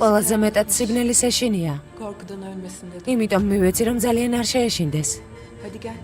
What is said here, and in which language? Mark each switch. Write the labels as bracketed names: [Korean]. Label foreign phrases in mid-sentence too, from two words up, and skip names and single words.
[Georgian] ყველაზე მეტად სიბნელი ეშინია. [Turkish] korkudan ölmesin dedi. [Georgian] იმიტომ მივეცი რომ ძალიან არ შეეშინდეს. [Turkish] Hadi gel.